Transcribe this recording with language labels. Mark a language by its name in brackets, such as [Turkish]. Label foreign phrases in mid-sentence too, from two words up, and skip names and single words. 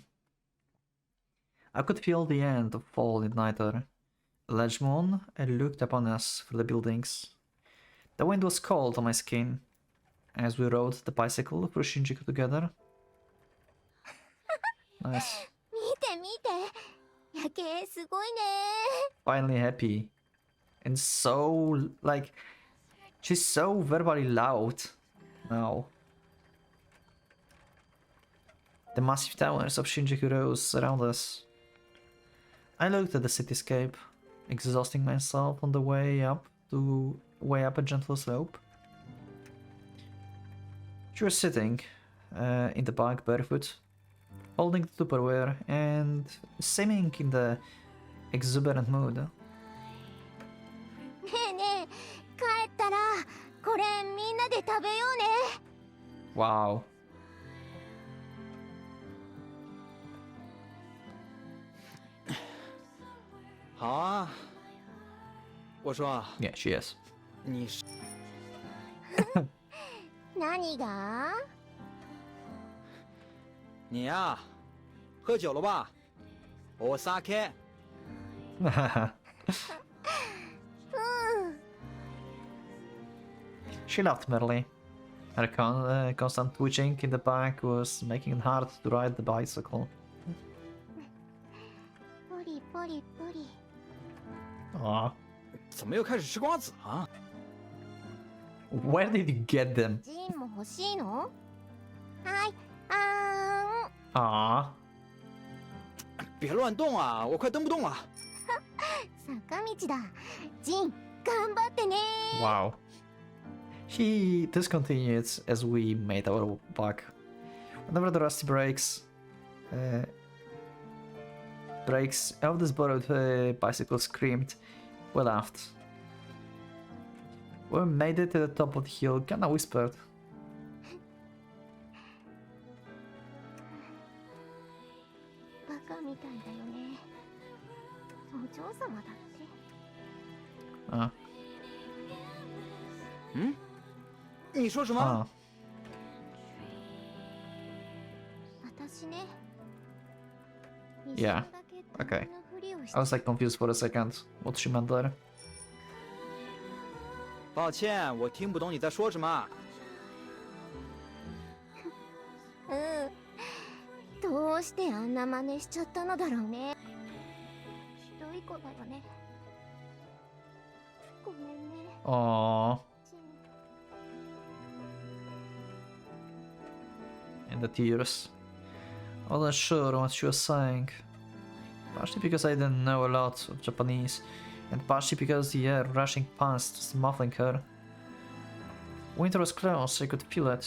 [English] I could feel the end of fall in nighter. A large moon looked upon us through the buildings. The wind was cold on my skin as we rode the bicycle through Shinjuku together. Nice. [Japanese] 見て見て、夜景すごいね。 [English] Finally happy. And so, like, she's so verbally loud now. The massive towers of Shinjuku rose around us. I looked at the cityscape, exhausting myself on the way up a gentle slope. She was sitting in the park barefoot, holding the Tupperware and seeming in the exuberant mood. [Japanese] ねえねえ、帰ったらこれみんなで食べようね。 [English] Wow. [Chinese] 好啊。我说啊， [English] Yeah, she is. [Chinese] 你是 [Japanese] 何が？ [Chinese] 你呀、喝酒了吧？我酒。 [English] She laughed merrily. Her constant twitching in the back was making it hard to ride the bicycle. [Japanese] ポリポリポリ。 [English] Aww. [Chinese] 怎么又开始吃瓜子啊？ [English] Where did you get them? [Japanese] ジンも欲しいの？はい、あ [English] Aww. [Chinese] 别乱动啊，我快蹬不动了。 [Japanese] ーん。坂道だ。ジン、頑張ってね。 [English] Wow. He discontinued as we made our back. Whenever the rusty brakes of this borrowed bicycle screamed, we laughed. When we made it to the top of the hill, Kana whispered. [Japanese] バカみたいだよね。お嬢様だって。 Ah. [Chinese] 嗯？你说什么？ Ah. [Japanese] 私ね。 [English] Yeah, okay. I was like confused for a second. What she meant there. [Chinese] 抱歉，我听不懂你在说什么。 [Japanese] うん。どうしてあんな真似しちゃったのだろうね。ひどい子だよね。ごめんね。 [English] Aww. [Japanese] ジン。 [English] And the tears. I wasn't sure what she was saying. Partially because I didn't know a lot of Japanese, and partially because the air rushing past was muffling her. Winter was close, I could feel it.